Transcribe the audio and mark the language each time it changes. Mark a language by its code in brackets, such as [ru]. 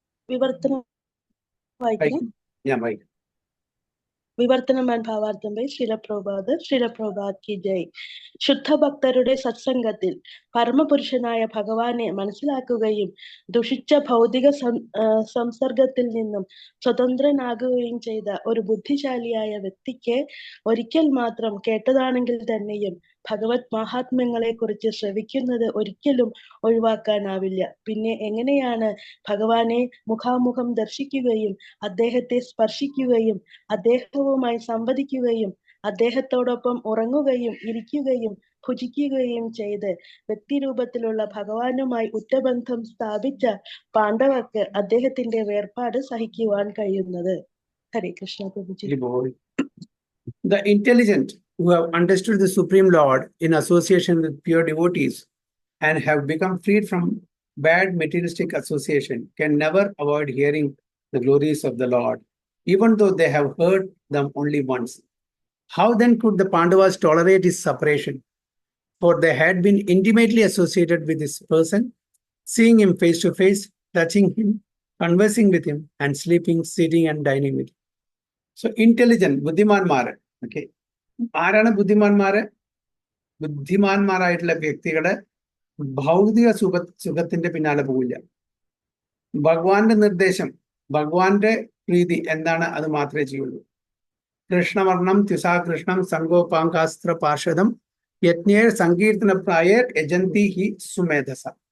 [ml] विवर्तनं वाയിക്കണം. ഞാൻ വായിക്കാം. വിവർത്തനം ആൻഡ് ഭാവാർത്ഥം ബൈ ശ്രീലപ്രഭുപാദ് കി ജയ്. ശുദ്ധഭക്തരുടെ സത്സംഗത്തിൽ പരമപുരുഷനായ ഭഗവാനെ മനസ്സിലാക്കുകയും ദുഷിച്ച ഭൗതിക സംസർഗത്തിൽ നിന്നും സ്വതന്ത്രനാകുകയും ചെയ്ത ഒരു ബുദ്ധിശാലിയായ വ്യക്തിക്ക് ഒരിക്കൽ മാത്രം കേട്ടതാണെങ്കിൽ തന്നെയും ഭഗവത് മഹാത്മ്യങ്ങളെ കുറിച്ച് ശ്രവിക്കുന്നത് ഒരിക്കലും ഒഴിവാക്കാനാവില്ല. പിന്നെ എങ്ങനെയാണ് ഭഗവാനെ മുഖാമുഖം ദർശിക്കുകയും അദ്ദേഹത്തെ സ്പർശിക്കുകയും അദ്ദേഹവുമായി സംവദിക്കുകയും അദ്ദേഹത്തോടൊപ്പം ഉറങ്ങുകയും ഇരിക്കുകയും ഭുജിക്കുകയും ചെയ്ത് വ്യക്തിരൂപത്തിലുള്ള ഭഗവാനുമായി ഉറ്റബന്ധം സ്ഥാപിച്ച പാണ്ഡവർക്ക് അദ്ദേഹത്തിന്റെ വേർപാട് സഹിക്കുവാൻ കഴിയുന്നത്? ഹരേ Krishna പ്രഭുജി. [en] The intelligent who have understood the Supreme Lord in association with pure devotees and have become freed from bad materialistic association can never avoid hearing the glories of the Lord, even though they have heard them only once. How then could the Pandavas tolerate his separation? For they had been intimately associated with this person, seeing him face to face, touching him, conversing with him, and sleeping, sitting, and dining with him. So intelligent, ബുദ്ധിമാന്മാർ. [ml] Okay, ആരാണ് ബുദ്ധിമാന്മാര്? ബുദ്ധിമാന്മാരായിട്ടുള്ള വ്യക്തികള് ഭൗതിക സുഖത്തിന്റെ പിന്നാലെ പോവില്ല. ഭഗവാന്റെ നിർദ്ദേശം, ഭഗവാന്റെ പ്രീതി എന്താണ് അത് മാത്രമേ ചെയ്യുള്ളൂ. [sa] കൃഷ്ണവർണം ത്യുസാകൃഷ്ണം സംഗോപാങ്കാസ്ത്ര പാർഷദം യജ്ഞേർ സങ്കീർത്തന പ്രായർ യജന്തി ഹി സുമേധസ.